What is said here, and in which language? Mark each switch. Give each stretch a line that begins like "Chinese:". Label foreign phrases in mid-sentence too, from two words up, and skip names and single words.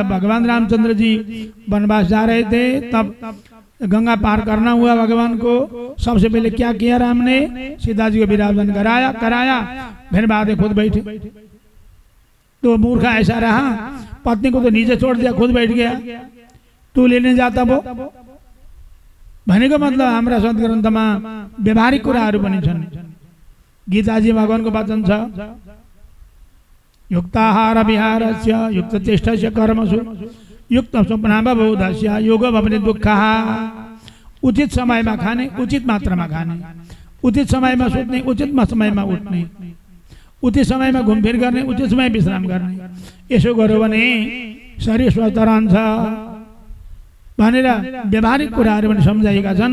Hindi: जब भगवान रामचंद्र जी वनवास जा रहे थे, तब गंगा पार करना हुआ भगवान को। सबसे पहले क्या किया राम ने? सीता जी को विराजमान कराया, फिर बाद में खुद बैठे। तो मूर्खा ऐसा रहा, पत्नी को तो नीचे छोड़ दिया, खुद बैठ गया। तू लेने जाता वो
Nepali: भनेको मतलब हाम्रा सद्ग्रन्थमा व्यवहारिक कुराहरू पनि छन्। गीताजी भगवानको वचन छ,
Sanskrit: युक्ताहार विहारस्य युक्तचेष्टस्य कर्मसु युक्त स्वप्नावबोधस्य योग भवति दुःखः।
Nepali: उचित समयमा खाने, उचित मात्रामा खाने, उचित समयमा सुत्ने, उचित समयमा उठ्ने, उचित समयमा घुमफिर गर्ने, उचित समय विश्राम गर्ने। यसो गर्यो भने शरीर स्वस्थ रहन्छ भनेर व्यवहारिक कुराहरू पनि सम्झाएका छन्।